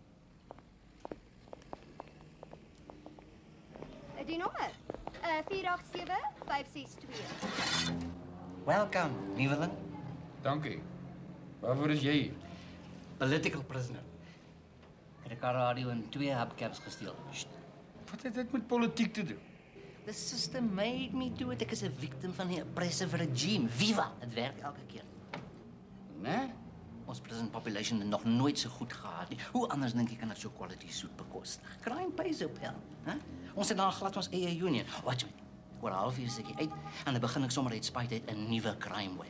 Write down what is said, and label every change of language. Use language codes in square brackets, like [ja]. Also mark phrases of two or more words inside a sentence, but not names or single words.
[af] Die nommer? 487-562. [en] Welcome, Nieuweling. [af] Dankie. Waarvoor is jy hier? [en] Political prisoner. [af] Ek het 'n kar radio en 2 hubcaps gesteel. Wat het dit met politiek te doen? [en] The system made me do it. [af] Ek is 'n victim van die [en] oppressive regime. [af] Viva! Het werk elke keer. Nee? Ons [en] prison population [af] het nog nooit so goed gehad nie. Hoe anders dink jy kan dit so quality soet bekostig? [en] Crime pays [af] op hel, hè? Ons het dan glad ons eie union. [en] Watch me. [af] Oor 'n halfuur is ek uit en dan begin ek sommer uit spite uit 'n nuwe [en] crime wave.